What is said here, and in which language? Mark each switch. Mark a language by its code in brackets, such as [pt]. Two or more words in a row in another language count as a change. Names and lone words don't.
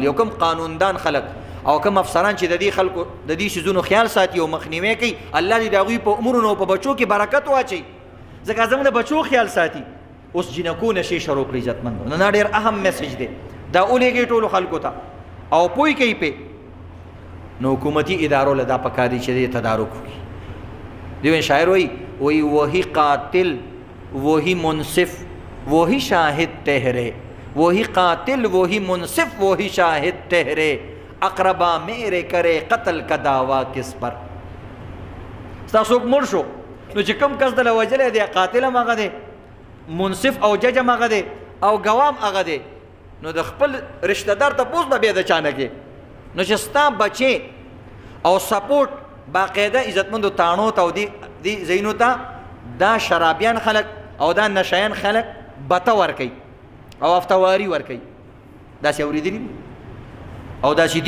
[ps] او کوم قانوندان خلق او کوم افسران چې د دې خلکو د دې شیزونو خیال ساتي او مخنیوي کوي، الله دې د هغوی په امورونو او په بچو کې برکت واچوي، ځکه زموږ د بچو خیال ساتي. اوس جنکو نشي شروع کړي عزتمندو، نو ډېر اهم میسج دی دا، ولېږئ ټولو خلکو ته او پوه کوي پې. نو حکومتي ادارو له دا پکار دي چې دې تدارک وکړي. دیو شاعر [ur] وہی وہی قاتل وہی منصف وہی شاہد ٹہرے، وہی قاتل وہی منصف وہی شاہد ٹہرے، اقربا میرے کرے قتل کا دعویٰ کس پر. [ps] ستاسو مړ شو نو چې کوم کس دله وجلی دی، قاتل هم هغه دی، منصف او جج هم هغه دی او ګوام هغه دی، نو د خپل رشته دار تپوس به بیا د چا نه کې. نو چې ستا بچې او سپورټ باقاعده عزتمندو تاڼو ته او دې ځایونو ته دا شرابیان خلک او دا نشیان خلک بته ورکوي او افتواري ورکوي، داسې اورېدلي او داسې دي.